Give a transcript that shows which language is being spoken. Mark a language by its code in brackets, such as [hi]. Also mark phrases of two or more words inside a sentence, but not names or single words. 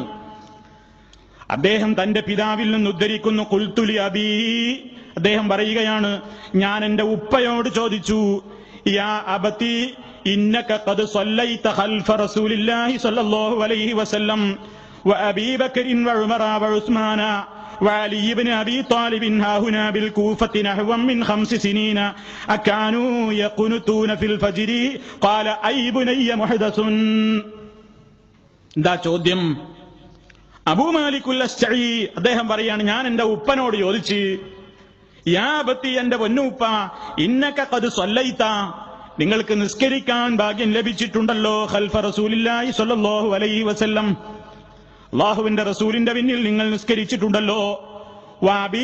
[ml] അദ്ദേഹം തന്റെ പിതാവിൽ നിന്ന് ഉദ്ധരിക്കുന്നു, [ar] قلت لأبي, [ml] അദ്ദേഹം പറയുകയാണ്, ഞാൻ എന്റെ ഉപ്പയോട് ചോദിച്ചു, [ar] يا أبت إنك قد صليت خلف رسول الله صلى الله عليه وسلم وأبي بكر وعمر وعثمان وعلي بن أبي طالب هاهنا بالكوفة نحو من 5 سنين أكانوا يقنتون في الفجر قال أي بني محدث. [ml] എന്താ ചോദ്യം? അബൂ മാലിക്കുൽ അശ്ജഈ അദ്ദേഹം പറയാണ്, ഞാൻ എന്റെ ഉപ്പനോട് ചോദിച്ച്, [ar] يا أبت, [ml] എന്റെ പൊന്നുപ്പ, [ar] إنك قد صليت, [ml] നിങ്ങൾക്ക് നിസ്കരിക്കാൻ ഭാഗ്യം ലഭിച്ചിട്ടുണ്ടല്ലോ, [ar] خلف رسول الله صلى الله عليه وسلم, [ml] അല്ലാഹുവിന്റെ റസൂലിന്റെ പിന്നിൽ നിങ്ങൾ നിസ്കരിച്ചിട്ടുണ്ടല്ലോ, [ar] وأبي